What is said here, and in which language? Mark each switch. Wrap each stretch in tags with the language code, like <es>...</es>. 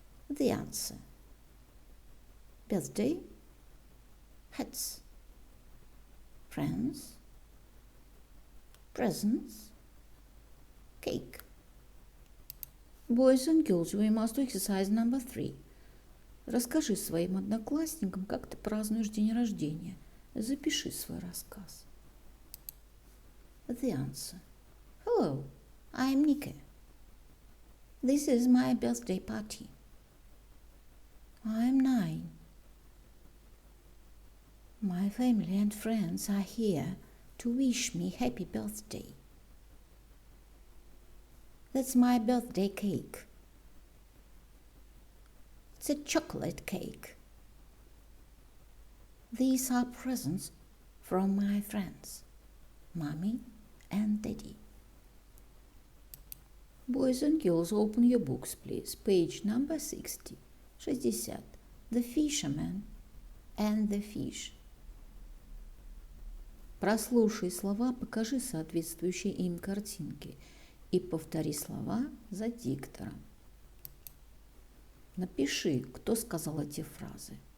<en>The answer. Birthday, hats, friends, presents, cake. Boys and girls, we must do exercise number 3.</en> <ru>Расскажи своим одноклассникам, как ты празднуешь день рождения. Запиши свой рассказ.</ru> <en>The answer. Hello, I'm Nika. This is my birthday party. I'm 9. My family and friends are here to wish me happy birthday. That's my birthday cake. It's a chocolate cake. These are presents from my friends, Mommy and Daddy. Boys and girls, open your books, please. Page number 60. 60. The fisherman and the fish.</en> <ru>Прослушай слова, покажи соответствующие им картинки и повтори слова за диктором. Напиши, кто сказал эти фразы.</ru>